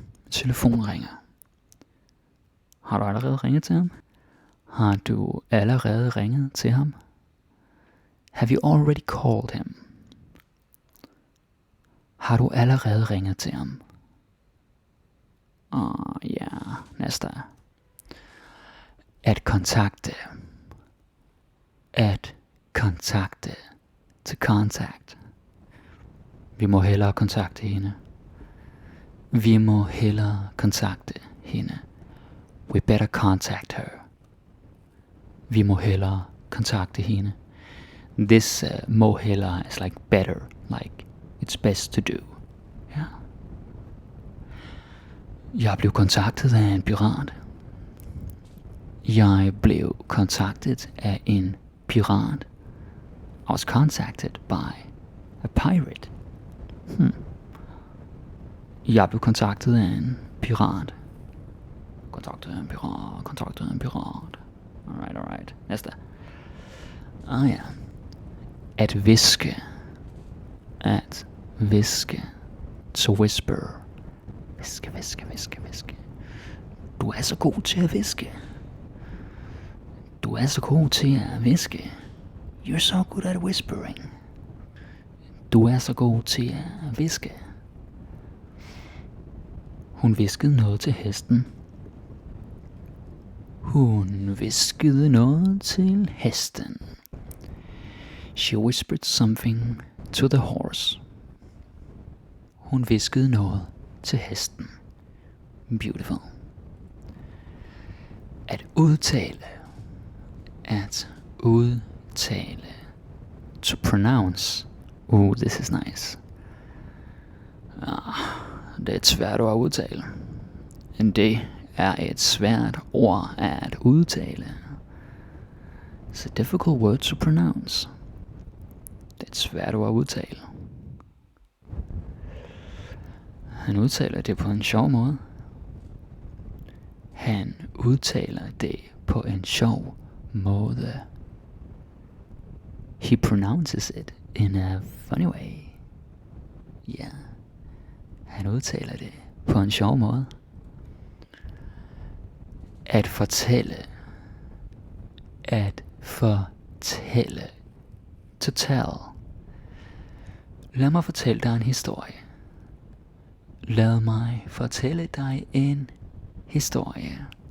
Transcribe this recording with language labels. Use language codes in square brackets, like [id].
[da] Telefon ringer. Har du allerede ringet til ham? Har du allerede ringet til ham? [en] Have you already called him? [da] Har du allerede ringet til ham? Ja, næste. At kontakte. At kontakte. [en] To contact. [da] Vi må hellere kontakte hende. Vi må hellere kontakte hende. [en] We better contact her. [da] Vi må hellere kontakte hende. [en] This [da] må hellere [en] is like better, like it's best to do. [da] Ja. Jeg blev kontaktet af en pirat. Jeg blev kontaktet af en pirat. [en] I was contacted by a pirate. [da] Jeg blev kontaktet af en pirat. Kontaktet af en pirat. Alright. Næste. Ja. At viske. At viske. [en] To whisper. [da] Viske. Du er så god til at viske. Du er så god til at viske. [en] You're so good at whispering. [da] Du er så god til at viske. Hun viskede noget til hesten. Hun viskede noget til hesten. [en] She whispered something to the horse. [da] Hun viskede noget til hesten. [en] Beautiful. [da] At udtale. At udtale. [en] To pronounce. This is nice. [da] Det er et svært ord at udtale. Det er et svært ord at udtale. [en] It's a difficult word to pronounce. [da] Det er et svært ord at udtale. Han udtaler det på en sjov måde. Han udtaler det på en sjov måde. [en] He pronounces it in a funny way. [da] Ja, han udtaler det på en sjov måde. At fortælle. At fortælle. [en] To tell. [da] Lad mig fortælle dig en historie. Lad mig fortælle dig en historie.